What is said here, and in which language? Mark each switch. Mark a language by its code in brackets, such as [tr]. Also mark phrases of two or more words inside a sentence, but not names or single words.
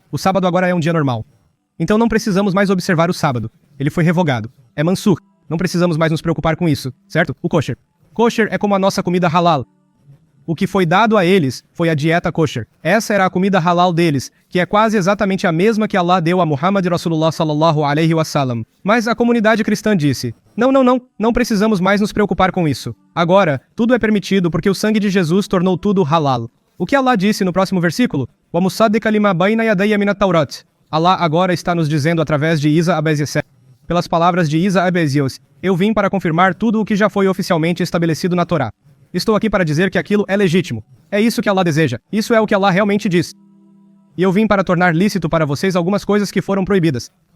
[pt] O sábado agora é um dia normal. Então não precisamos mais observar o sábado. Ele foi revogado. É mansukh. Não precisamos mais nos preocupar com isso, certo? O kosher. Kosher é como a nossa comida halal. O que foi dado a eles foi a dieta kosher. Essa era a comida halal deles, que é quase exatamente a mesma que Allah deu a Muhammad [ar] رسول الله صلى الله عليه وسلم. [pt] Mas a comunidade cristã disse: não precisamos mais nos preocupar com isso. Agora, tudo é permitido porque o sangue de Jesus tornou tudo halal. O que Allah disse no próximo versículo? [ar] ومصدقا لما بين يدي من التوراة. [pt] Allah agora está nos dizendo através de Isa Abezios, pelas palavras de Isa Abezios: eu vim para confirmar tudo o que já foi oficialmente estabelecido na Torá. Estou aqui para dizer que aquilo é legítimo. É isso que Allah deseja. Isso é o que Allah realmente diz. E eu vim para tornar lícito para vocês algumas coisas que foram proibidas.